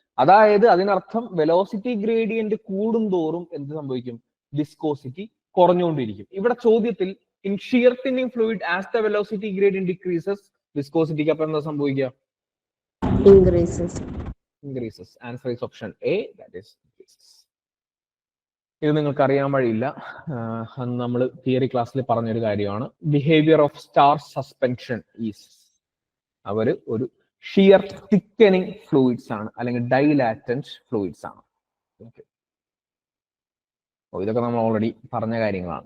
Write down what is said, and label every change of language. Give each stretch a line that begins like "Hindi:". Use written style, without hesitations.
Malayalam: അതായത് അതിനർത്ഥം velocity gradient കൂടും തോറും എന്ത് സംഭവിക്കും, വിസ്കോസിറ്റി കുറഞ്ഞുകൊണ്ടിരിക്കും. ഇവിടെ ചോദ്യത്തിൽ
English: in shear thinning fluid as the velocity gradient decreases,
Malayalam: വിസ്കോസിറ്റിക്ക് അപ്പൊ എന്താ സംഭവിക്കുക,
English: increases. Answer is option A, that is increases.
Malayalam: ഇത് നിങ്ങൾക്ക് അറിയാൻ വഴിയില്ല, അന്ന് നമ്മൾ തിയറി ക്ലാസ്സിൽ പറഞ്ഞൊരു കാര്യമാണ്.
English: behaviour of starch suspension is,
Malayalam: അവര് ഒരു ഷിയർ തിക്കനിങ് ഫ്ലൂയിഡ്സ് ആണ്, അല്ലെങ്കിൽ ഡൈലാറ്റന്റ് ഫ്ലൂയിഡ്സ് ആണ്. ഓക്കെ, ഇതൊക്കെ നമ്മൾ ഓൾറെഡി പറഞ്ഞ കാര്യങ്ങളാണ്.